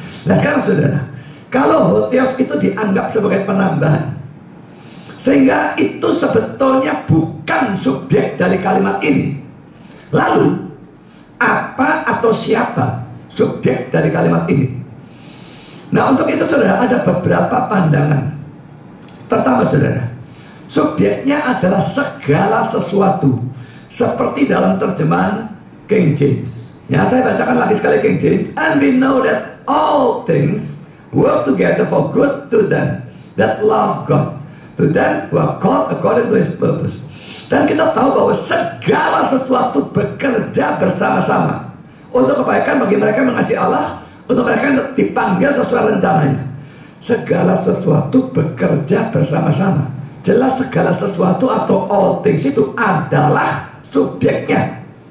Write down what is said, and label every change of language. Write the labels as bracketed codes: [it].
[id] Nah sekarang saudara, kalau Hotheos itu dianggap sebagai penambahan, sehingga itu sebetulnya bukan subjek dari kalimat ini, lalu apa atau siapa subjek dari kalimat ini? Nah, untuk itu saudara ada beberapa pandangan. Pertama saudara, subjeknya adalah segala sesuatu, seperti dalam terjemahan King James. Ya, saya bacakan lagi sekali King James. [en] And we know that all things work together for good to them that love God, to them who are called according to His purpose. [id] Dan kita tahu bahwa segala sesuatu bekerja bersama-sama untuk kebaikan bagi mereka yang mengasihi Allah, untuk mereka yang dipanggil sesuai rencananya. Segala sesuatu bekerja bersama-sama. Jelas segala sesuatu atau [en] all things [id] itu adalah subjeknya.